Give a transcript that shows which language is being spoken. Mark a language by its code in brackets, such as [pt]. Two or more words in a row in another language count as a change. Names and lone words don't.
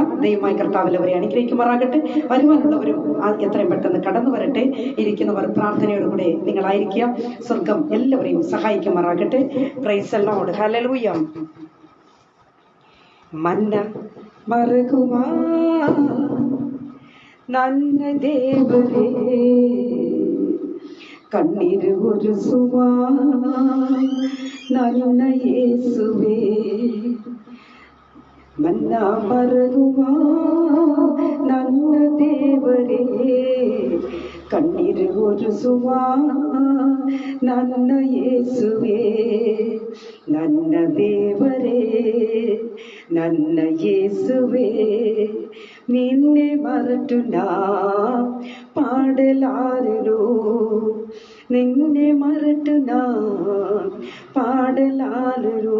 [ml] ദൈവമായ കർത്താവിൽ അവരെ അനുഗ്രഹിക്കുമാറാകട്ടെ. വരുവാനുള്ളവരും എത്രയും പെട്ടെന്ന് കടന്നു വരട്ടെ. ഇരിക്കുന്നവർ പ്രാർത്ഥനയോടുകൂടെ നിങ്ങളായിരിക്കുക. സ്വർഗം എല്ലാവരെയും സഹായിക്കുമാറാകട്ടെ. [en] Praise the Lord. ഹല്ലേലൂയ. [kn] ಮನ್ನ ಮರಗುವ ನನ್ನ ದೇವರೇ, ಕಣ್ಣೀರು ಒರೆಸುವ ನನ್ನ ಯೇಸುವೇ, ಮನ್ನ ಮರಗುವ ನನ್ನ ದೇವರೇ, ಕಣ್ಣೀರು ಒರೆಸುವ ನನ್ನ ಯೇಸುವೇ, ನನ್ನ ದೇವರೇ, ನನ್ನ ಯೇಸುವೇ, ನಿನ್ನೆ ಮರೆತು ನಾ ಪಾಡಲಾರರು, ನಿನ್ನೆ ಮರೆತು ನಾ ಪಾಡಲಾರರು.